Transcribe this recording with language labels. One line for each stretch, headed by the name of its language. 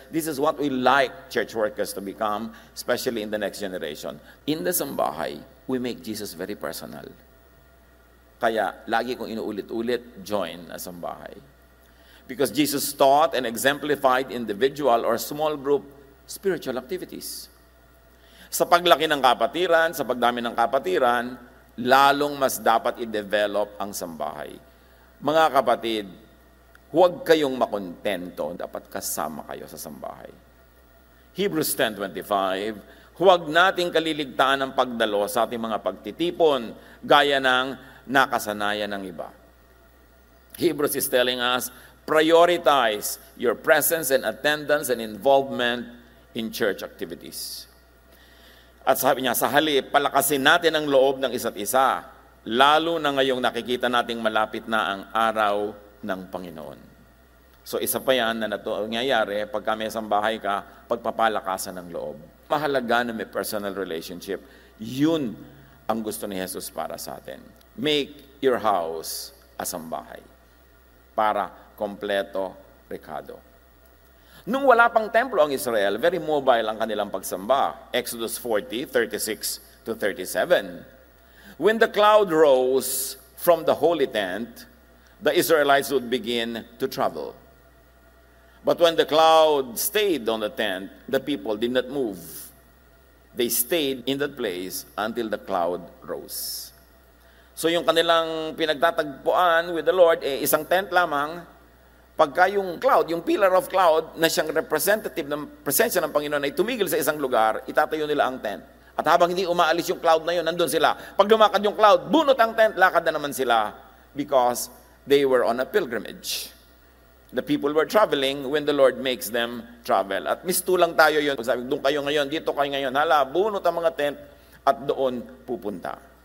English: This is what we like church workers to become, especially in the next generation. In the sambahay, we make Jesus very personal.
Filipino: Kaya, lagi kong inuulit-ulit,
English: join a sambahay. Because Jesus taught and exemplified individual or small group spiritual activities.
Filipino: Sa paglaki ng kapatiran, sa pagdami ng kapatiran, lalong mas dapat i-develop ang sambahay. Mga kapatid, huwag kayong makontento, dapat kasama kayo sa sambahay. Hebrews 10:25, huwag nating kaliligtaan ang pagdalo sa ating mga pagtitipon, gaya ng nakasanayan ng iba.
English: Hebrews is telling us, prioritize your presence and attendance and involvement in church activities.
Filipino: At sabi niya, sa halip, palakasin natin ang loob ng isa't isa, lalo na ngayong nakikita nating malapit na ang araw ng Panginoon. So isa pa yan na nangyayari pag may sambahay ka, pagpapalakasan ng loob. Mahalaga na may
English: personal relationship.
Filipino: Yun ang gusto ni Jesus para sa atin.
English: Make your house a sambahay
Filipino: para kompleto, rekado. Nung wala pang templo ang Israel,
English: very mobile
Filipino: ang kanilang pagsamba.
English: Exodus 40:36 to 37. When the cloud rose from the holy tent, the Israelites would begin to travel. But when the cloud stayed on the tent, the people did not move. They stayed in that place until the cloud rose.
Filipino: So yung kanilang pinagtatagpuan
English: with the Lord,
Filipino: isang tent lamang. Pagka yung cloud, yung
English: pillar of cloud
Filipino: na siyang representative ng presensya ng Panginoon ay tumigil sa isang lugar, itatayo nila ang tent. At habang hindi umaalis yung cloud na yun, nandun sila. Pag lumakad yung cloud, bunot ang tent, lakad na naman sila
English: because they were on a pilgrimage. The people were traveling when the Lord makes them travel.
Filipino: At mistulang tayo yun. Sabi, doon kayo ngayon, dito kayo ngayon. Hala, bunot ang mga tent at doon pupunta.